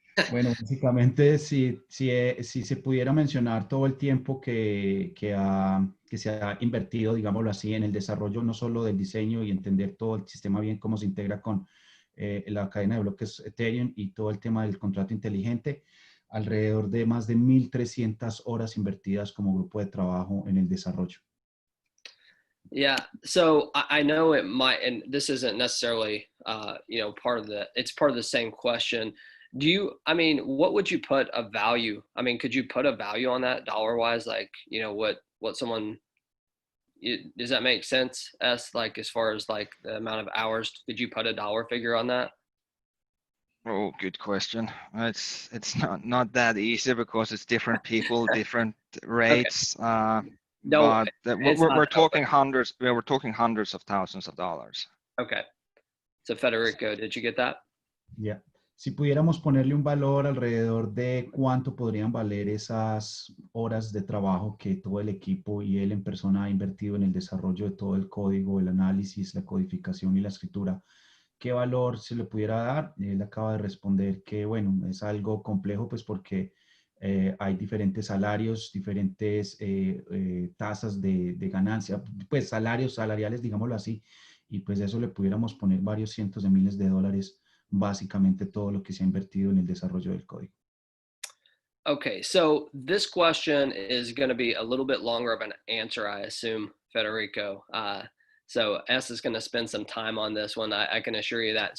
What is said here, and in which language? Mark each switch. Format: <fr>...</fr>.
<es>Bueno, básicamente, si se pudiera mencionar todo el tiempo que se ha invertido, digámoslo así, en el desarrollo no solo del diseño y entender todo el sistema bien, cómo se integra con la cadena de bloques Ethereum y todo el tema del contrato inteligente, alrededor de más de 1,300 horas invertidas como grupo de trabajo en el desarrollo.</es> <en>Yeah, so I know it might, and this isn't necessarily, it's part of the same question. What would you put a value? Could you put a value on that dollar wise? Like, what someone, does that make sense? Like as far as like the amount of hours, did you put a dollar figure on that? Oh, good question. It's not that easy because it's different people, different Okay. rates. Don't, But it's not we're that open. talking hundreds. We're talking hundreds of thousands of dollars. Okay. So Federico, did you get that?</en> <es>Ya. Si pudiéramos ponerle un valor alrededor de cuánto podrían valer esas horas de trabajo que todo el equipo y él en persona ha invertido en el desarrollo de todo el código, el análisis, la codificación y la escritura, ¿qué valor se le pudiera dar? Él acaba de responder que, bueno, es algo complejo, pues porque hay diferentes salarios, diferentes tasas de ganancia, pues salarios salariales, digámoslo así, y pues eso le pudiéramos poner varios cientos de miles de dólares, básicamente todo lo que se ha invertido en el desarrollo del código.</es> <en>Okay, so this question is going to be a little bit longer of an answer, I assume, Federico. So S is going to spend some time on this one. I can assure you that.</en>